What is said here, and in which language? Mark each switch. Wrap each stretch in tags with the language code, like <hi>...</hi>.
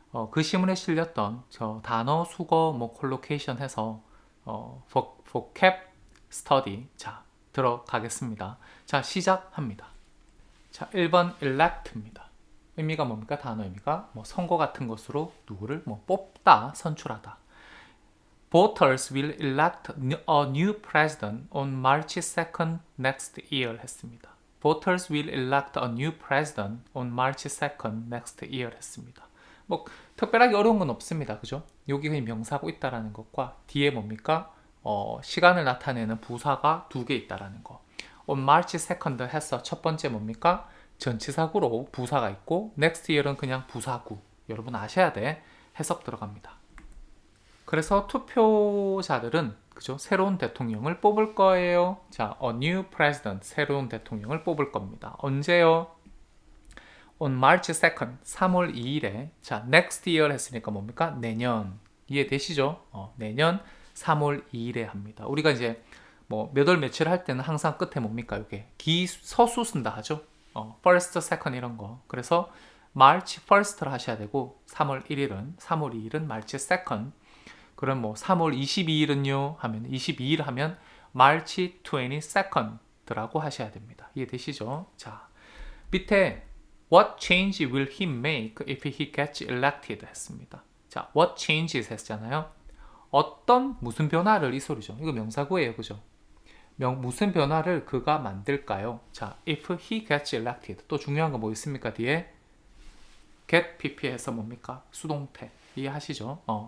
<ko>그 신문에 실렸던 저 단어 수거 콜로케이션 해서 vocab study 자 들어가겠습니다. 자, 시작합니다. 자, 1번 elect입니다. 의미가 뭡니까? 단어 의미가 선거 같은 것으로 누구를 뽑다, 선출하다.</ko> <en>Voters will elect a new president on March 2nd next year 했습니다. Voters will elect a new president on March 2nd next year 했습니다.</en> <ko>특별하게 어려운 건 없습니다. 그죠? 여기 그냥 명사고 있다라는 것과 뒤에 뭡니까? 시간을 나타내는 부사가 두 개 있다라는 거. on March 2nd 해서 첫 번째 뭡니까? 전치사구로 부사가 있고 next year 은 그냥 부사구. 여러분 아셔야 돼. 해석 들어갑니다. 그래서 투표자들은 그죠? 새로운 대통령을 뽑을 거예요. 자, a new president 새로운 대통령을 뽑을 겁니다. 언제요? on March 2nd 3월 2일에 자, next year 했으니까 뭡니까? 내년. 이해되시죠? 내년 3월 2일에 합니다. 우리가 이제 몇 월 며칠 할 때는 항상 끝에 뭡니까? 이게 서수 쓴다 하죠. first, second 이런 거. 그래서 March 1st 를 하셔야 되고 3월 2일은 March 2nd. 그럼 3월 22일은요 하면 22일 하면 March 22nd 라고 하셔야 됩니다. 이해되시죠?</ko> <en>자, 밑에 What change will he make if he gets elected 했습니다.</en> <ko>자, what changes 했잖아요. 무슨 변화를 이 소리죠. 이거 명사구예요. 그죠? 무슨 변화를 그가 만들까요?</ko> <en>자, if he gets elected.</en> <ko>또 중요한 거 뭐 있습니까? 뒤에 get pp 에서 뭡니까? 수동태. 이해하시죠?</ko>